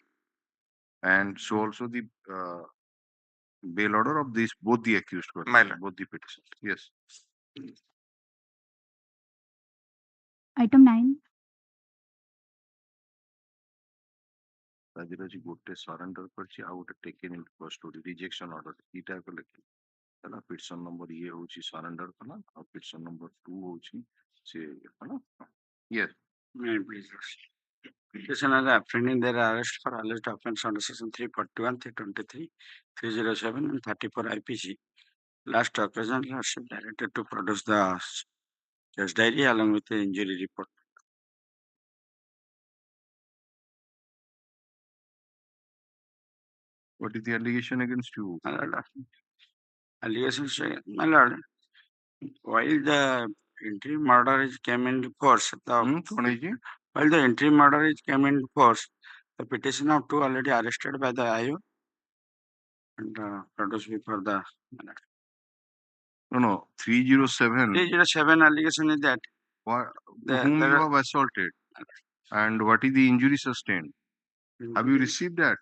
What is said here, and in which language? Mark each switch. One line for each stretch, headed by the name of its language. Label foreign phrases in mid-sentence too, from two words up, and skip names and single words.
English: and so also the bail order of these both the accused persons, My lord. both the petitions. Yes. Item 9.
Odia: Rajiraji ଗୋଟେ surrender କରିଛି ଆଉ ଗୋଟେ
English: taken into custody rejection order
Odia: ଏଇଟା ଏକ ଲେଖିଲି ହେଲା
English: petition number
Odia: ଇଏ ହଉଛି surrender କଲା ଆଉ
English: petition number
Odia: 2 ହଉଛି ସେ ହେଲା yes
English: May I please proceed? Petition as apprehending their arrest for alleged offence under section 341, 323, 307 and 34 IPC. Last occasion, lordship directed to produce the case diary along with the injury report. what is the allegation against you My lord, allegations, my lord, while the interim murder is came into force,
Odia: କଣ ହେଇଛି
English: while the interim murder is came into force, the petition of two already arrested by the IO and produced before the no 307 307 allegation is that whom you have assaulted and what is the injury sustained have you received that